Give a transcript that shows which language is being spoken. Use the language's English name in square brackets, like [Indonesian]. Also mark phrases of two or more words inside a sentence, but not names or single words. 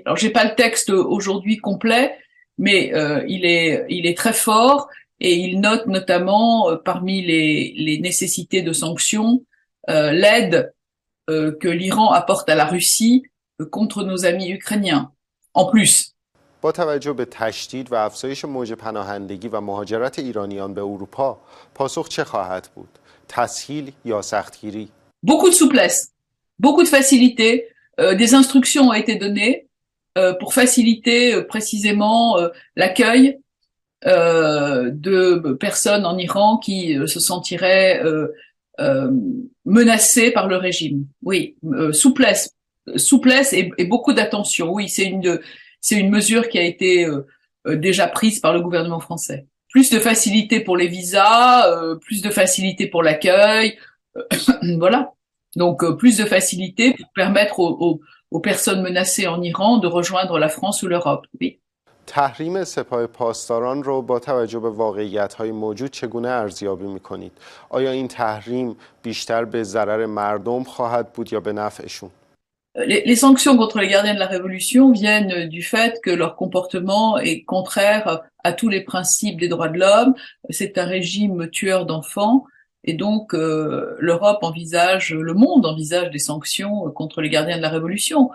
[French] Alors, j'ai pas le texte aujourd'hui complet, mais il est très fort et il note notamment parmi les nécessités de sanctions l'aide que l'Iran apporte à la Russie contre nos amis ukrainiens. En plus. [Persian] با توجه به تشدید و افزایش موج پناهندگی و مهاجرت ایرانیان به اروپا پاسخ چه خواهد بود؟ تسهیل یا سختگیری؟ [French] Beaucoup de souplesse, beaucoup de facilité. Des instructions ont été données pour faciliter précisément l'accueil de personnes en Iran qui se sentiraient menacées par le régime. Oui, souplesse et beaucoup d'attention. Oui, c'est une mesure qui a été déjà prise par le gouvernement français. Plus de facilité pour les visas, plus de facilité pour l'accueil, voilà. Donc plus de facilité pour permettre aux personnes menacées en Iran de rejoindre la France ou l'Europe. Oui. [Persian] تحریم سپاه پاسداران رو با توجه به واقعیت‌های موجود چگونه ارزیابی می‌کنید؟ آیا این تحریم بیشتر به ضرر مردم خواهد بود یا به نفعشون؟ [French] Les sanctions contre les gardiens de la Révolution viennent du fait que leur comportement est contraire à tous les principes des droits de l'homme. C'est un régime tueur d'enfants et donc l'Europe envisage, le monde envisage des sanctions contre les gardiens de la Révolution.